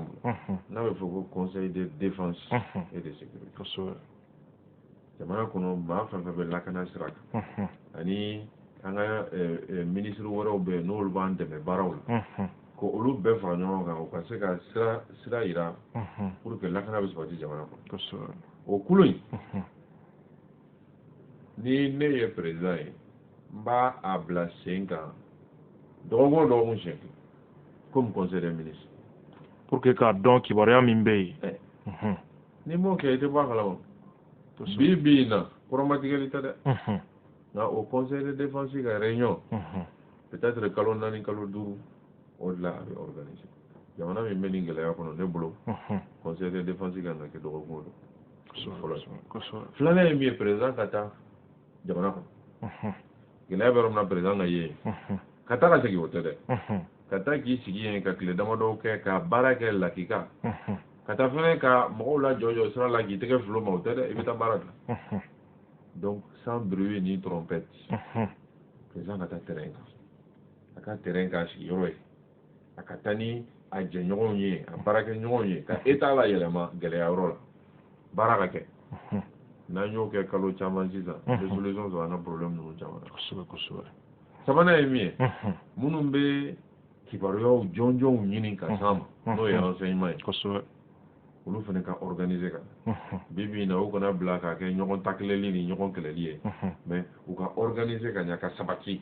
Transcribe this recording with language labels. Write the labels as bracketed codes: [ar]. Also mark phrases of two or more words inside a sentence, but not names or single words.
[bm] bolo n'a bɛ fɔ ko [fr] conseil de défense et de sécurité [bm] jamana kɔnɔ maa fɛn fɛn bɛ lakana sira kan ani an ka ministre wɛrɛw bɛ yen n'olu b'an dɛmɛ baaraw la ko olu bɛɛ fara ɲɔgɔn kan u ka se ka sira yira [fr] pour que [bm] lakana bɛ sabati jamana kɔnɔ o kulu in ni ne ye président ye n b'a a bila sen kan dɔgɔkun o dɔgɔkun siɲɛ kelen [fr] comme conseil des ministres pour que [bm] k'a dɔn kibaruya min bɛ yen ni m'o kɛ i tɛ bɔ a kalama bi in na kɔrɔmatigɛli tɛ dɛ nka o [fr] conseil de défense [bm] ka réunion peut-être kalo 4 kalo 5 o de la a bɛ organiser jamana min bɛ nin gɛlɛya kɔnɔ ne bolo [fr] conseil de défense [bm] kan ka kɛ dɔgɔkun o dɔgɔkun fɔlɔ filanan ye min ye président ka taa jamana kɔnɔ gɛlɛya bɛ yɔrɔ min na président ka ye ka taa ka segin o tɛ dɛ ka taa k'i sigi yen ka tile damadɔ kɛ ka baara kɛ lakika ka taa fɛnɛ ka mɔgɔw la jɔjɔ sira la k'i tɛgɛ filo ma o tɛ dɛ i bɛ taa baara la [fr] donc sans bruit ni trompette [bm] président ka taa terrain kan a ka terrain k'a sigi yɔrɔ ye a ka taa ni a jɛɲɔgɔnw ye a baarakɛɲɔgɔnw ye ka état la yɛlɛma gɛlɛya yɔrɔ la baara ka kɛ n'an y'o kɛ kalo caman sisan bɛ solution sɔrɔ an ka problème ninnu caman na sabanan ye min ye minnu bɛ kibaruyaw jɔnjɔnw ɲini ka s'an ma n'o ye renseignement ye olu fana ka organiser ka bi in na u kana bila k'a kɛ ɲɔgɔn takilɛli ni ɲɔgɔn kɛlɛli ye mais u ka organiser ka ɲa ka sabati